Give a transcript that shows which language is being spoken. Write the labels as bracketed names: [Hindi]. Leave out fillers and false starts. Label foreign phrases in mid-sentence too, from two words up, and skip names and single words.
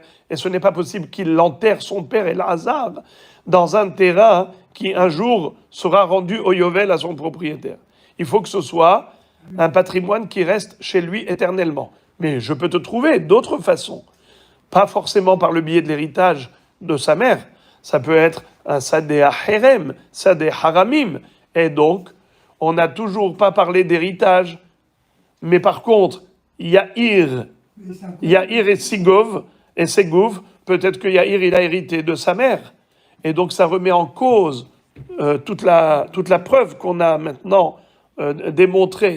[French] Et ce n'est pas possible qu'il enterre son père Elazar dans un terrain qui un jour sera rendu au Yovel à son propriétaire. Il faut que ce soit un patrimoine qui reste chez lui éternellement. Mais je peux te trouver d'autres façons. Pas forcément par le biais de l'héritage de sa mère. Ça peut être un [Hebrew] שדה חרם, שדה חרמים. [French] Et donc, on n'a toujours pas parlé d'héritage. Mais par contre, Yair et Sigov, et Segouv, peut-être que Yair, il a hérité de sa mère. Et donc, ça remet en cause toute la preuve qu'on a maintenant démontrée.